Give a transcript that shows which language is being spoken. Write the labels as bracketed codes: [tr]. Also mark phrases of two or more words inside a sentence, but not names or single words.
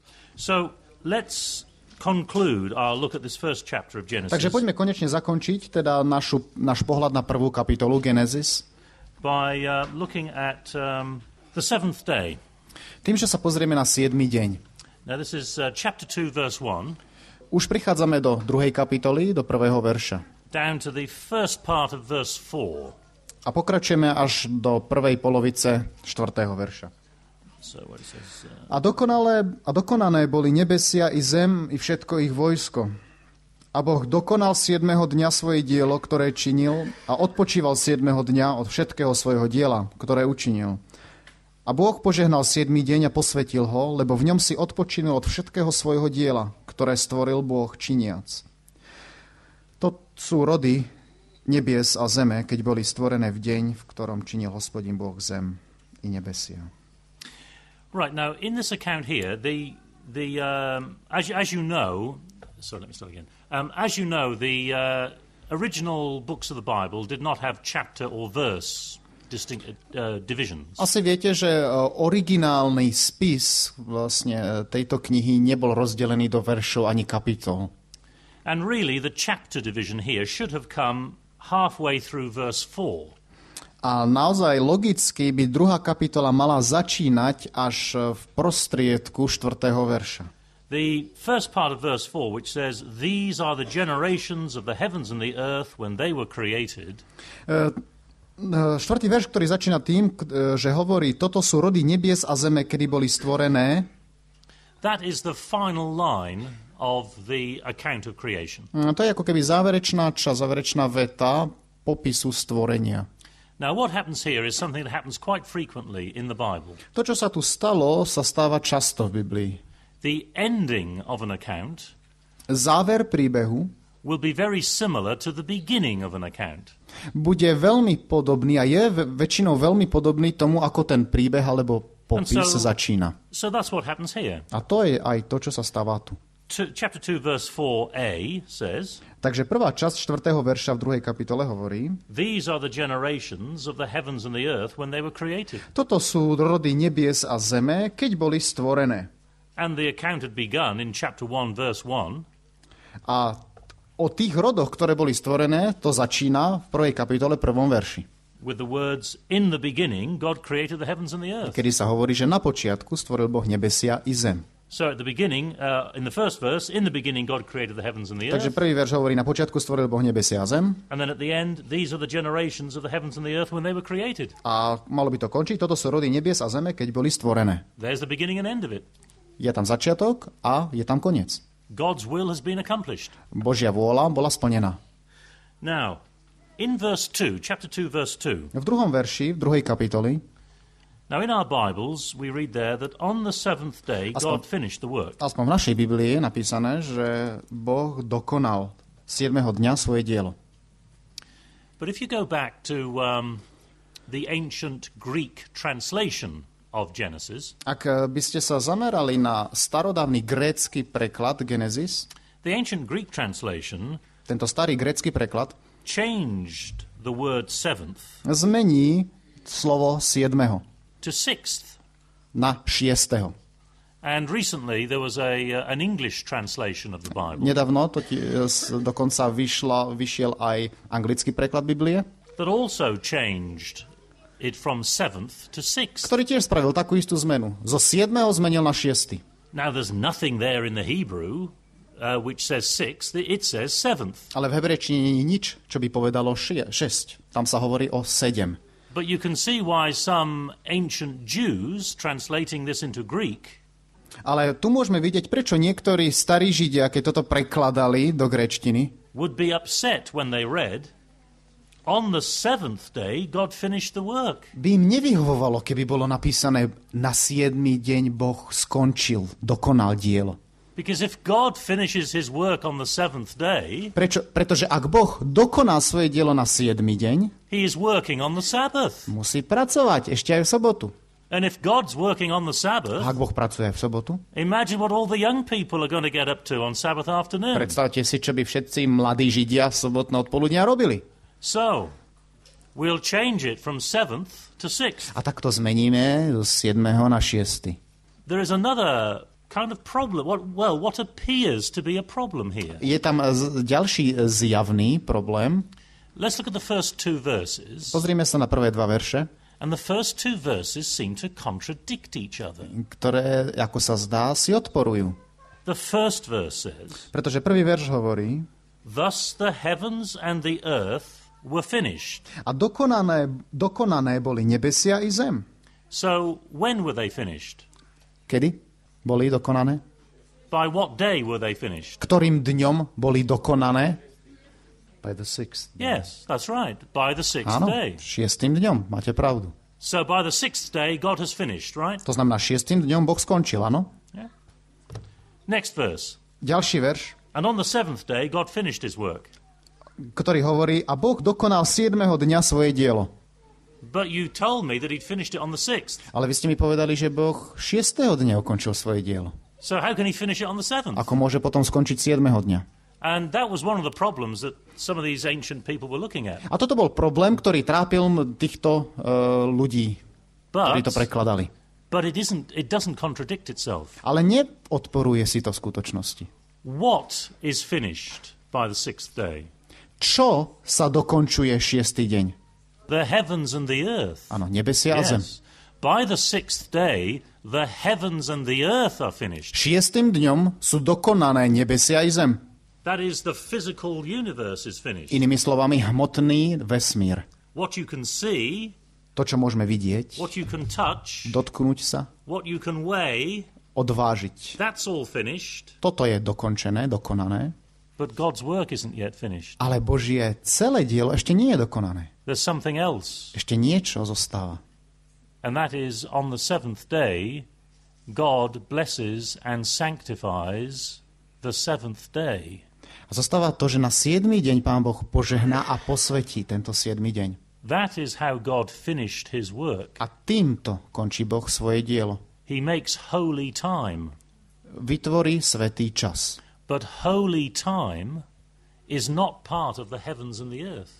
[en] So let's conclude our look at this first chapter of Genesis. [sk] Takže poďme konečne zakončiť teda náš pohľad na prvú kapitolu Genesis. [en] By looking at the seventh day. [sk] Tým, že sa pozrieme na 7. deň. [en] Now this is chapter 2 verse 1. [sk] Už prichádzame do 2. kapitoly, do 1. verša. [en] Down to the first part of verse 4. [sk] A pokračujeme až do prvej polovice 4. verša. [en] So what it says, [sk] A dokonané boli nebesia i zem, i všetko ich vojsko. A Boh dokonal 7. dňa svoje dielo, ktoré činil, a odpočíval 7. dňa od všetkého svojho diela, ktoré učinil. A Boh požehnal 7. deň a posvetil ho, lebo v ňom si odpočinul od všetkého svojho diela, ktoré stvoril Boh činiac. To sú rody nebies a zeme, keď boli stvorené v deň, v ktorom činil Hospodin Boh zem i nebesia. [en] Right, now in this account here, as you know, sorry, let me start again. As you know, the original books of the Bible did not have chapter or verse distinct divisions. [sk] Asi viete, že originálny spis vlastne tejto knihy nebol rozdelený do veršov ani kapitol. [en] And really, the chapter division here should have come halfway through verse 4. [sk] A naozaj logicky by druhá kapitola mala začínať až v prostriedku 4. verša. [en] The first part of verse 4, which says, "These are the generations of the heavens and the earth when they were created." [sk] Štvrtý verš, ktorý začína tým, že hovorí, toto sú rody nebies a zeme, kedy boli stvorené. [en] That is the final line of the account of creation. [sk] To je ako keby záverečná veta popisu stvorenia. [en] Now, what happens here is something that happens quite frequently in the Bible. [sk] To, čo sa tu stalo, sa stáva často v Biblii. [en] The ending of an account [sk] záver príbehu [en] will be very similar to the beginning of an account. [sk] Bude veľmi podobný a je väčšinou veľmi podobný tomu, ako ten príbeh alebo popis začína. [en] So that's what happens here. [sk] A to je aj to, čo sa stáva tu. [en] Chapter 2 verse 4a says, [sk] takže prvá časť 4. verša v 2. kapitole hovorí, [en] These are the generations of the heavens and the earth when they were created. [sk] Toto sú rody nebies a zeme, keď boli stvorené. [en] And the account had begun in chapter 1 verse 1. [sk] A o tých rodoch, ktoré boli stvorené, to začína v 1. kapitole 1. verši. [en] With the words, in the beginning God created the heavens and the earth. [sk] Kedy sa hovorí, že na počiatku stvoril Boh nebesia i zem. [en] So at the beginning, in the first verse, in the beginning God created the heavens and the earth. [sk] Takže prvý verš hovorí, na počiatku stvoril Boh nebesia a zem. [en] And then at the end, these are the generations of the heavens and the earth when they were created. [sk] A malo by to končiť, toto sú rody nebies a zeme, keď boli stvorené. [en] There's the beginning and end of it. [sk] Je tam začiatok a je tam koniec. [en] God's will has been accomplished. [sk] Božia vôľa bola splnená. [en] Now, in verse 2, chapter 2 verse 2. [sk] V 2. verši, v 2. kapitoli. [en] Now in our Bibles we read there that on the seventh day God finished the work. [sk] Aspoň v našej Biblii je napísané, že Boh dokonal 7. dňa svoje dielo. [en] But if you go back to the ancient Greek translation of Genesis, [sk] ak by ste sa zamerali na starodávny grécky preklad Genesis, [en] the ancient Greek translation, [sk] tento starý grécky preklad, [en] changed the word seventh, [sk] zmení slovo 7. [en] to sixth. [sk] Na 6. [en] And recently there was an English translation of the Bible. [sk] Nedávno dokonca vyšiel aj anglický preklad Biblie, that also changed it from seventh to sixth. Ktorý tiež spravil takú istú zmenu. Zo 7. zmenil na 6. [en] Now there's nothing there in the Hebrew which says sixth, it says seventh. [sk] Ale v hebrejčine nie je nič, čo by povedalo 6. Tam sa hovorí o 7. [en] But you can see why some ancient Jews, translating this into Greek, [sk] ale tu môžeme vidieť, prečo niektorí starí Židia, keď toto prekladali do gréčtiny, [en] would be upset when they read, on the seventh day God finished the work. [sk] By im nevyhovovalo, keby bolo napísané, na 7. deň Boh skončil, dokonal dielo. [en] Because if God finishes his work on the seventh day, [sk] pretože ak Boh dokoná svoje dielo na 7. deň, [en] he is working on the Sabbath. [sk] Musí pracovať ešte aj v sobotu. [en] And if God's working on the Sabbath, [sk] ak Boh pracuje aj v sobotu, [en] imagine what all the young people are going to get up to on Sabbath afternoon. [sk] Predstavte si, čo by všetci mladí Židia v sobotné odpoludnia robili. [en] So, we'll change it from seventh to sixth. [sk] A tak to zmeníme z 7. na 6. [en] There is another kind of problem? What appears to be a problem here? [sk] Je tam ďalší zjavný problém. [en] Let's look at the first two verses. [sk] Pozrime sa na prvé dva verše, [en] And the first two verses seem to contradict each other. [sk] ktoré, ako sa zdá, si odporujú. [en] The first verse says, [sk] Pretože prvý verš hovorí, [en] thus the heavens and the earth were finished. [sk] a dokonané boli nebesia i zem. [en] So when were they finished? [sk] Kedy boli dokonané? [en] By what day were they finished? [sk] Ktorým dňom boli dokonané? [en] By the sixth day. Yes, that's right. By the sixth [sk] Áno, [en] day. [sk] 6. dňom, máte pravdu. [en] So by the sixth day, God has finished, right? [sk] To znamená, 6. dňom Boh skončil, áno? [en] Yeah. Next verse. [sk] Ďalší verš, [en] And on the seventh day, God finished his work. [sk] ktorý hovorí, a Boh dokonal 7. dňa svoje dielo. [en] But you told me that he'd finished it on the sixth. [sk] Ale vy ste mi povedali, že Boh 6. dňa ukončil svoje dielo. [en] So how can he finish it on the seventh? [sk] Ako môže potom skončiť 7. dňa? [en] And that was one of the problems that some of these ancient people were looking at. [sk] A toto bol problém, ktorý trápil týchto ľudí, ktorí to prekladali. [en] But it doesn't contradict itself. [sk] Ale neodporuje si to v skutočnosti. [en] What is finished by the sixth day? [sk] Čo sa dokončuje 6. deň? [en] The heavens and the earth. [sk] Áno, nebesia a zem. [en] Yes. By the sixth day, the heavens and the earth are finished. [sk] 6. dňom sú dokonané nebesia i zem. [en] That is, the physical universe is finished. [sk] Inými slovami, hmotný vesmír. [en] What you can see, [sk] To, čo môžeme vidieť, [en] what you can touch, [sk] dotknúť sa, [en] what you can weigh, [sk] odvážiť. [en] that's all finished, [sk] Toto je dokončené, dokonané, [en] but God's work isn't yet finished. [sk] ale Božie celé dielo ešte nie je dokonané. [en] There's something else, [sk] Ešte niečo zostáva. [en] and that is on the seventh day, God blesses and sanctifies the seventh day. [sk] A zostáva to, že na 7. deň Pán Boh požehná a posvetí tento 7. deň. [en] That is how God finished his work. [sk] A týmto končí Boh svoje dielo. [en] He makes holy time. [sk] Vytvorí svätý čas. [en] But holy time is not part of the heavens and the earth.